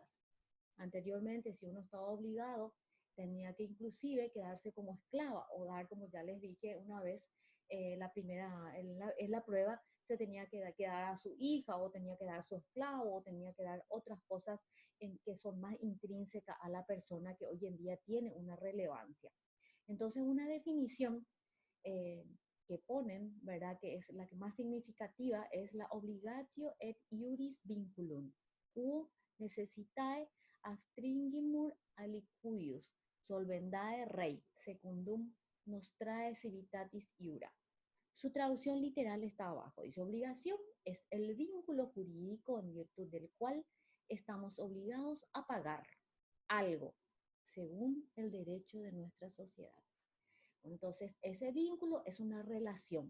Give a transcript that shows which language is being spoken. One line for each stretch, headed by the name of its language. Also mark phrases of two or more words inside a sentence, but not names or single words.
Spanish: Anteriormente, si uno estaba obligado, tenía que inclusive quedarse como esclava o dar, como ya les dije una vez, en la prueba, se tenía que dar a su hija o tenía que dar a su esclavo o tenía que dar otras cosas que son más intrínsecas a la persona que hoy en día tiene una relevancia. Entonces, una definición eh, que ponen, ¿verdad? Que es la que más significativa, es la
Latin: obligatio et iuris vinculum, u necessitae astringimur alicuius, solvendae rei, secundum nostrae civitatis iura.
Spanish: Su traducción literal está abajo. Dice, obligación es el vínculo jurídico en virtud del cual estamos obligados a pagar algo, según el derecho de nuestra sociedad. Entonces, ese vínculo es una relación.